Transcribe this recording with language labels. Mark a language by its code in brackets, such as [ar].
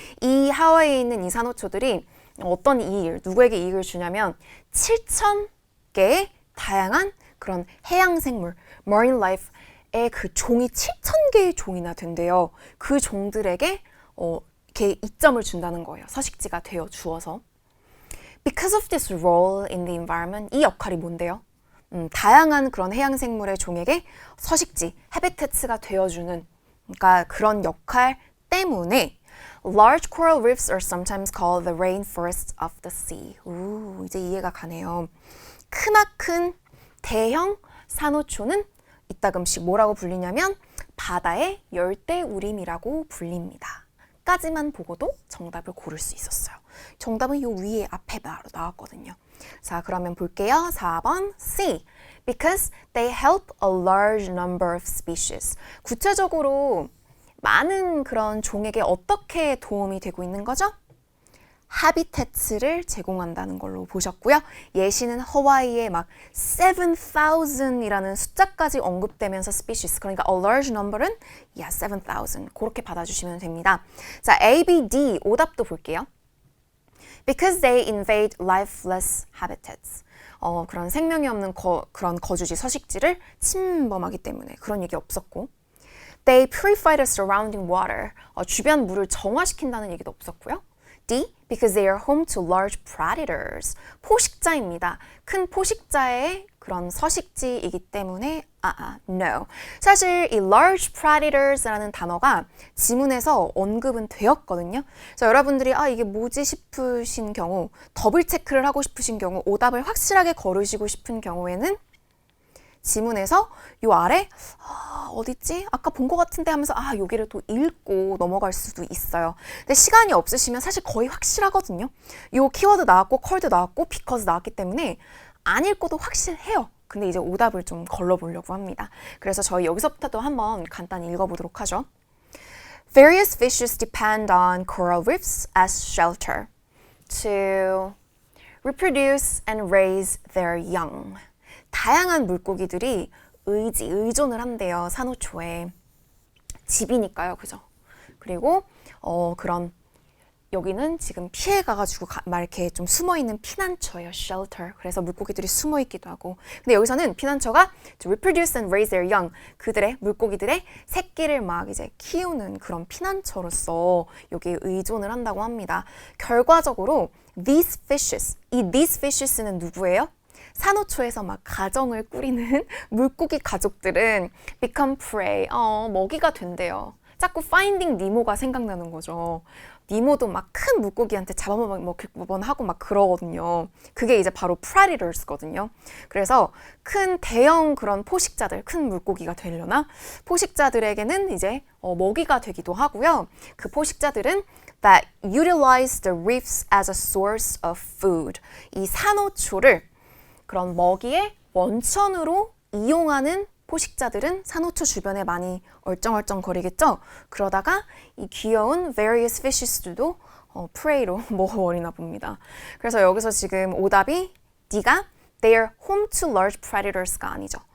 [ko] 이 하와이에 있는 이 산호초들이 어떤 누구에게 이익을 주냐면 7,000개의 다양한 그런 해양 생물, marine life의 그 종이 7,000개의 종이나 된대요. 그 종들에게 이렇게 이점을 준다는 거예요. 서식지가 되어 주어서. [en] Because of this role in the environment, [ko] 이 역할이 뭔데요? 다양한 그런 해양 생물의 종에게 서식지, habitat가 되어주는 그러니까 그런 역할 때문에 [en] large coral reefs are sometimes called the rainforests of the sea. [ko] 이제 이해가 가네요. 크나큰 대형 산호초는 이따금씩 뭐라고 불리냐면 바다의 열대우림이라고 불립니다. 까지만 보고도 정답을 고를 수 있었어요. 정답은 요 위에 앞에 바로 나왔거든요. 자, 그러면 볼게요. 4번 C. [en] Because they help a large number of species. [ko] 구체적으로 많은 그런 종에게 어떻게 도움이 되고 있는 거죠? 하비태츠를 제공한다는 걸로 보셨고요. 예시는 하와이에 막 7,000이라는 숫자까지 언급되면서 species, 그러니까 a large number은 7,000 그렇게 받아주시면 됩니다. 자, A, B, D 오답도 볼게요. [en] Because they invade lifeless habitats. [ko] 그런 생명이 없는 그런 거주지, 서식지를 침범하기 때문에 그런 얘기 없었고 [en] They purify the surrounding water. [ko] 주변 물을 정화시킨다는 얘기도 없었고요. [en] D. Because they are home to large predators. [ko] 포식자입니다. 큰 포식자의 그런 서식지이기 때문에 no. 사실 이 large predators라는 단어가 지문에서 언급은 되었거든요. 그래서 여러분들이 이게 뭐지 싶으신 경우, 더블 체크를 하고 싶으신 경우, 오답을 확실하게 거르시고 싶은 경우에는 지문에서 요 아래 어딨지? 아까 본 것 같은데 하면서 여기를 또 읽고 넘어갈 수도 있어요. 근데 시간이 없으시면 사실 거의 확실하거든요. 요 키워드 나왔고 컬도 나왔고 because 나왔기 때문에 안 읽고도 확실해요. 근데 이제 오답을 좀 걸러보려고 합니다. 그래서 저희 여기서부터도 한번 간단히 읽어보도록 하죠. [en] Various fishes depend on coral reefs as shelter to reproduce and raise their young. [ko] 다양한 물고기들이 의존을 한대요. 산호초에. 집이니까요. 그죠? 그리고 그런 여기는 지금 피해 가가지고 막 이렇게 좀 숨어있는 피난처예요. [en] shelter. [ko] 그래서 물고기들이 숨어있기도 하고. 근데 여기서는 피난처가 [en] to reproduce and raise their young. [ko] 물고기들의 새끼를 막 이제 키우는 그런 피난처로서 여기에 의존을 한다고 합니다. 결과적으로 [en] these fishes [ko] 는 누구예요? 산호초에서 막 가정을 꾸리는 물고기 가족들은 [en] become prey, [ko] 먹이가 된대요. 자꾸 파인딩 니모가 생각나는 거죠. 니모도 막 큰 물고기한테 잡아먹기만 하고 막 그러거든요. 그게 이제 바로 predators거든요. 그래서 큰 대형 그런 포식자들, 큰 물고기가 되려나? 포식자들에게는 이제 먹이가 되기도 하고요. 그 포식자들은 [en] that utilize the reefs as a source of food. [ko] 이 산호초를 그런 먹이의 원천으로 이용하는 포식자들은 산호초 주변에 많이 얼쩡얼쩡거리겠죠? 그러다가 이 귀여운 various fishes들도 prey로 먹어버리나 봅니다. 그래서 여기서 지금 오답이 D가 [en] They are home to large predators [ko] 가 아니죠.